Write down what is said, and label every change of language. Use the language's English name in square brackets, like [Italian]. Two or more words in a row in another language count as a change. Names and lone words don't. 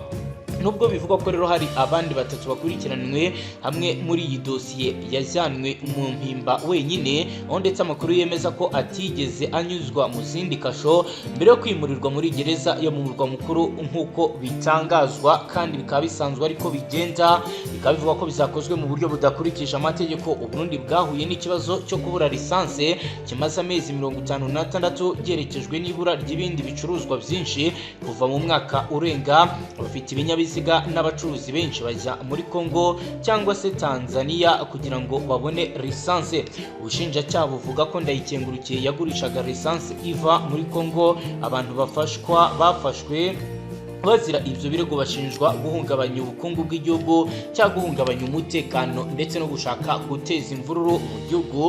[Kinyarwanda] Nubwo bivugwa ko rero hari abandi batatu bakurikiranwe hamwe muri iyi dosiye yajyanwe mu Mpimba wenyine, aho ndetse amakuru yemeza ko atigeze anyuzwa mu zindi kasho mbere yo kwimurirwa muri gereza yo mu murwa mukuru nk'uko bitangazwa, kandi bikaba bisanzwe ariko bigenda. Bikaba bivugwa ko bizakozwe mu buryo budakurikije amategeko. Uburundi bwahuye n'ikibazo cyo kubura lisanse kimaze amezi 56 byerekejwe n'ibura ry'ibindi bicuruzwa byinshi kuva mu mwaka urenga. Abafite ibinyabiziga n'abacuruzi benshi bajya muri Kongo cyangwa se Tanzania kugira ngo babone lisanse. Ubushinjacyaha buvuga ko Ndayikengurukiye yagurishaga lisanse iva muri Kongo. Abantu bafashwe bazira ibyo birego bashinjwa guhungabanya ubukungu bw'igihugu cyangwa guhungabanya umutekano ndetse no gushaka guteza imvururu mu gihugu.